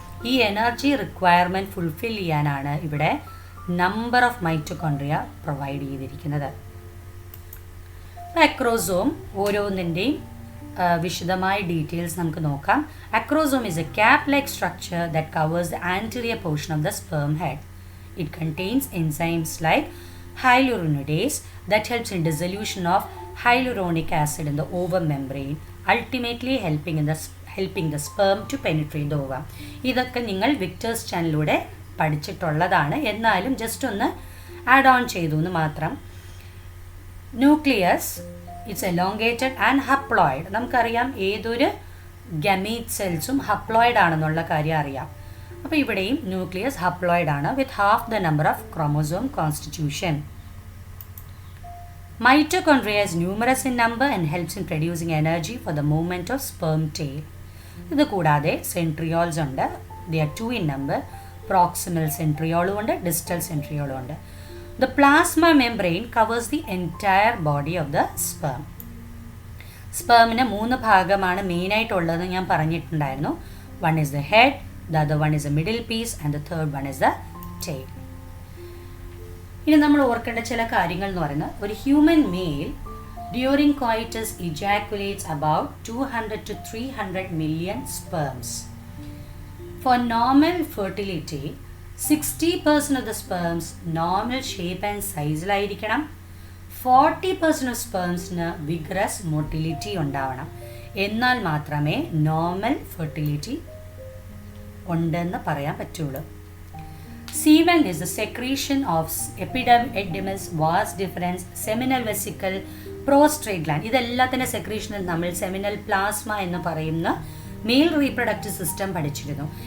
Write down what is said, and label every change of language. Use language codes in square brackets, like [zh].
[ml] ഈ energy requirement fulfil ചെയ്യാനാണ് ഇവിടെ നമ്പർ ഓഫ് മൈറ്റോകോൺട്രിയ പ്രൊവൈഡ് ചെയ്തിരിക്കുന്നത്. അക്രോസോം ഓരോന്നിൻ്റെയും വിശദമായ ഡീറ്റെയിൽസ് നമുക്ക് നോക്കാം. [en] Acrosome is a cap-like structure that covers the anterior portion of the sperm head. It contains enzymes like hyaluronidase that helps in dissolution of hyaluronic acid in the ovum membrane, ultimately helping the sperm to penetrate the ovum. [ml] ഇതൊക്കെ നിങ്ങൾ വിക്ടേഴ്സ് ചാനലിലൂടെ പഠിച്ചിട്ടുള്ളതാണ്. എന്നാലും just ഒന്ന് add on ചെയ്തു എന്ന് മാത്രം. Nucleus [en] It's elongated and haploid. [ml] നമുക്കറിയാം ഏതൊരു ഗമീറ്റ് സെൽസും ഹപ്ലോയിഡ് ആണെന്നുള്ള കാര്യം അറിയാം. അപ്പോൾ ഇവിടെയും ന്യൂക്ലിയസ് ഹപ്ലോയിഡ് ആണ് [en] With half the number of chromosome constitution. Mitochondria is numerous in number and helps in producing energy for the movement of sperm tail. [ml] ഇത് കൂടാതെ സെൻട്രിയോൾസ് ഉണ്ട്. [en] They are 2 in number. Proximal centriole ഉണ്ട്, distal centriole ഉണ്ട്. The plasma membrane covers the entire body of the sperm. [ml] സ്പേമിന് 3 ഭാഗമാണ് മെയിനായിട്ടുള്ളത് ഞാൻ പറഞ്ഞിട്ടുണ്ടായിരുന്നു. [en] One is the head, the other one is the middle piece and the third one is the tail. [ml] ഇനി നമ്മൾ ഓർക്കേണ്ട ചില കാര്യങ്ങൾ എന്ന് പറയുന്നത്, ഒരു [en] Human male during coitus ejaculates about 200 to 300 million sperms. For normal fertility, 60% of the sperms normal shape and sizeലായിരിക്കണം. 40% of spermsന് vigorous motility ഉണ്ടാവണം. [ml] എന്നാൽ മാത്രമേ നോർമൽ ഫെർട്ടിലിറ്റി ഉണ്ടെന്ന് പറയാൻ പറ്റുള്ളൂ. [en] Semen is the secretion of epididymis, vas deferens, seminal vesicle, prostrate gland. [ml] ഇതെല്ലാത്തിൻ്റെ സെക്രീഷനിൽ നമ്മൾ seminal plasma എന്ന് പറയുന്ന mail reproductive system പഠിച്ചിരുന്നു.